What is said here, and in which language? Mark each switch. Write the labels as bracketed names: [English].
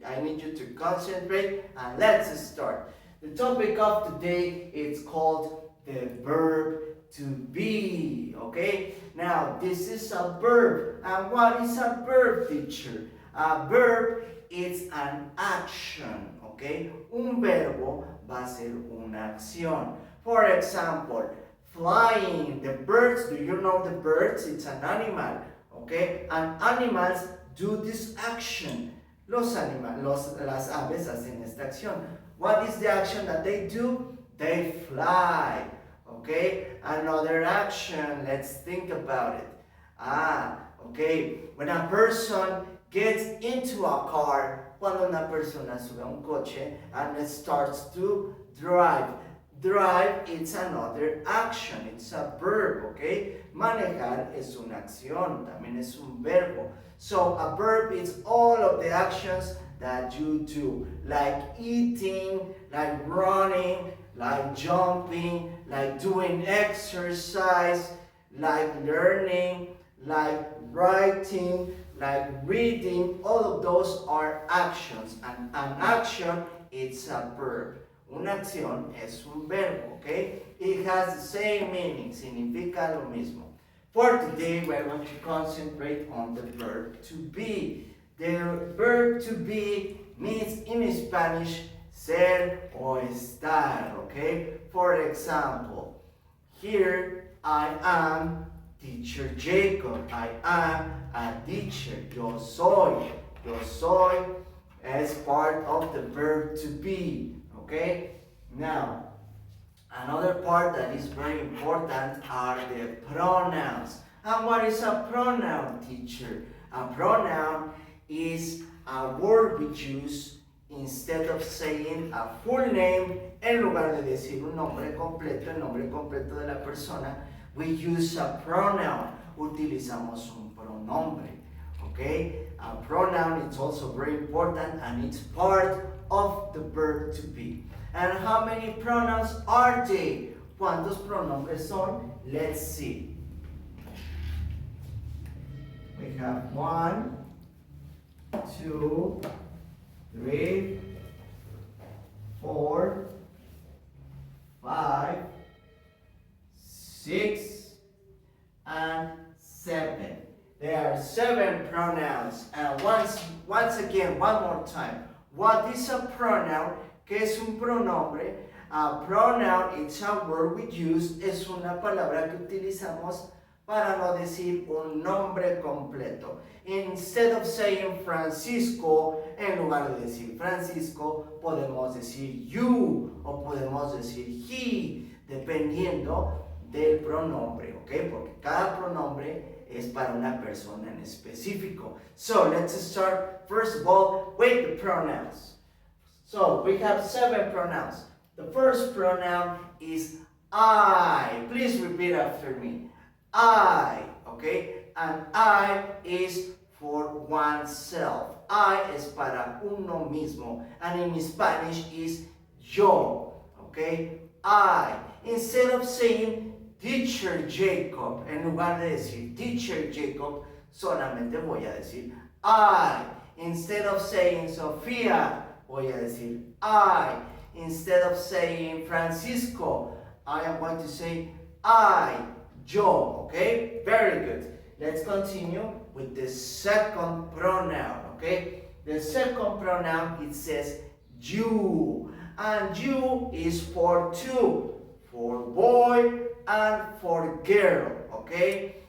[English] I need you to concentrate, and let's start. The topic of today is called the verb to be, okay? Now, this is a verb. And what is a verb, teacher? A verb is an action, okay? [Spanish] Un verbo va a ser una acción. [English] For example, flying. The birds, do you know the birds? It's an animal, okay? And animals do this action. [Spanish] Las aves hacen esta acción. [English] What is the action that they do? They fly. Okay, another action, let's think about it. Okay, when a person gets into a car, cuando una persona sube a un coche and it starts to drive. Drive, it's another action, it's a verb, okay? [Spanish] Manejar es una acción, también es un verbo. [English] So a verb is all of the actions that you do, like eating, like running, like jumping, like doing exercise, like learning, like writing, like reading. All of those are actions. And an action, it's a verb. [Spanish] Una acción es un verbo, okay? [English] It has the same meaning, [Spanish] significa lo mismo. [English] For today, we're going to concentrate on the verb to be. The verb to be means in Spanish [Spanish] ser o estar, [English] okay? For example, here I am teacher Jacob. I am a teacher. [Spanish] Yo soy. Yo soy [English] as part of the verb to be, okay? Now, another part that is very important are the pronouns. And what is a pronoun, teacher? A pronoun is a word we use instead of saying a full name, [Spanish] en lugar de decir un nombre completo, el nombre completo de la persona, [English] we use a pronoun. [Spanish] Utilizamos un pronombre, okay? [English] A pronoun is also very important and it's part of the verb to be. And how many pronouns are they? [Spanish] ¿Cuántos pronombres son? [English] Let's see. We have 1, 2, 3, 4, 5, 6, and 7. There are 7 pronouns. And once again, one more time. What is a pronoun? [Spanish] ¿Qué es un pronombre? [English] A pronoun, it's a word we use, [Spanish] es una palabra que utilizamos para no decir un nombre completo. [English] Instead of saying Francisco, [Spanish] en lugar de decir Francisco, podemos decir you o podemos decir he, dependiendo del pronombre, ¿ok? Porque cada pronombre es para una persona en específico. [English] So let's start first of all with the pronouns. So we have 7 pronouns. The first pronoun is I. Please repeat after me. I, okay? And I is for oneself. [Spanish] I es para uno mismo. [English] And in Spanish is [Spanish] yo, [English] okay? I. Instead of saying Teacher Jacob, [Spanish] en lugar de decir Teacher Jacob, solamente voy a decir I. [English] Instead of saying Sofía, [Spanish] voy a decir [English] I. Instead of saying Francisco, I am going to say I, [Spanish] yo, [English] okay? Very good. Let's continue with the second pronoun, okay? The second pronoun, it says you. And you is for two, for boy and for girl, okay?